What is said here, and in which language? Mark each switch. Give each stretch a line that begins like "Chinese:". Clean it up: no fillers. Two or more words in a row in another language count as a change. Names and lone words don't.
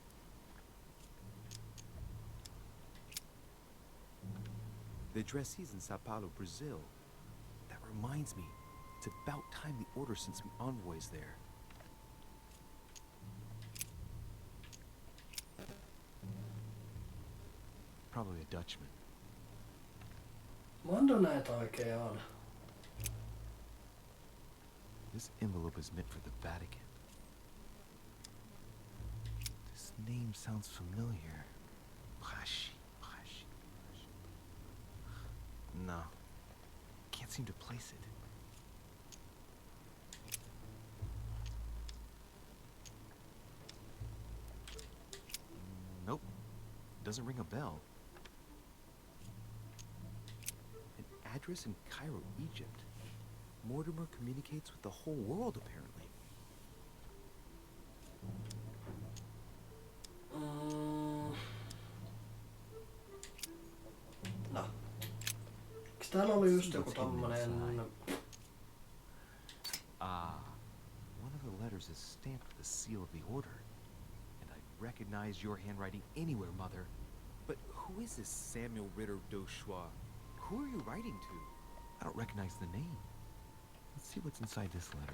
English: The addressee's in Sao Paulo, Brazil. That reminds me, it's about time the order sent some envoys there. Probably a Dutchman.
Finnish: Montako näitä oikein on?
English: This envelope is meant for the Vatican. This name sounds familiar. Pashi. No. Can't seem to place it. Nope. Doesn't ring a bell. An address in Cairo, Egypt. Mortimer communicates with the whole world, apparently. No.
Finnish: Eiks täällä oli just joku tommonen...
English: One of the letters is stamped with the seal of the order. And I recognize your handwriting anywhere, Mother. But who is this Samuel Ritter d'Auchois? Who are you writing to? I don't recognize the name. Let's see what's inside this letter.